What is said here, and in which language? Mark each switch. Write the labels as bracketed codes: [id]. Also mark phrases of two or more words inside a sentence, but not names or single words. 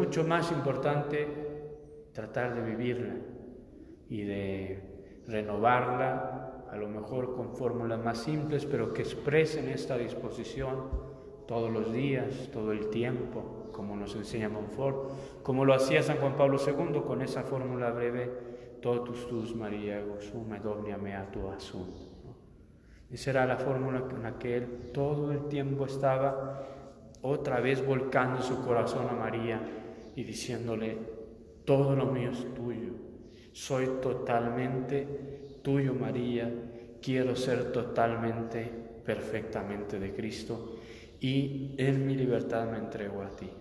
[es] mucho más importante tratar de vivirla y de renovarla, a lo mejor con fórmulas más simples, pero que expresen esta disposición todos los días, todo el tiempo, como nos enseña Montfort, como lo hacía San Juan Pablo II con esa fórmula breve, [la] Totus tus Maria, sum et omnia mea tua sunt. [es] Esa era la fórmula con la que él todo el tiempo estaba otra vez volcando su corazón a María y diciéndole, todo lo mío es tuyo, soy totalmente tuyo, María, quiero ser totalmente, perfectamente de Cristo, y en mi libertad me entrego a ti.